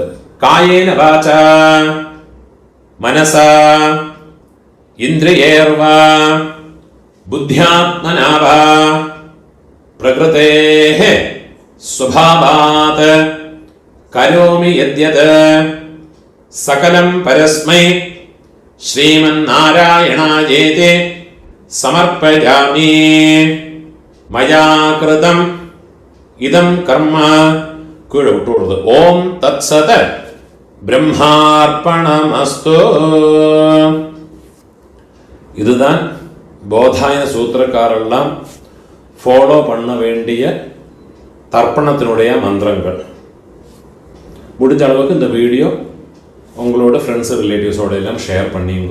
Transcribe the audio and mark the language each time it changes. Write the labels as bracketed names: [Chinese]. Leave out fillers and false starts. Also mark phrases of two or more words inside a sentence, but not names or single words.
[Sanskrit] കായേന വാച മനസ ഇന്ദ്രിയേർവ ബുദ്ധ്യാത്മനാവ പ്രകൃതേഃ സ്വഭാവാത് കരോമി യദ്യത് സകലം പരസ്മൈ ശ്രീമന്നാരായണായേതി സമർപ്പയാമി. മയാ കൃതം ഇദം കർമ്മ വിട്ടുകൊടുത്ത്. ഓം തത്സത് ബ്രഹ്മാർപ്പണമസ്തു. [Tamil] இதுதான் போதாயன சூத்திரக்காரெல்லாம் ஃபாலோ பண்ண வேண்டிய தர்ப்பணத்தினுடைய மந்திரங்கள். முடிஞ்ச அளவுக்கு இந்த வீடியோ உங்களோட [English] friendsu relativesoda [Tamil] எல்லாம் ஷேர் பண்ணிங்க.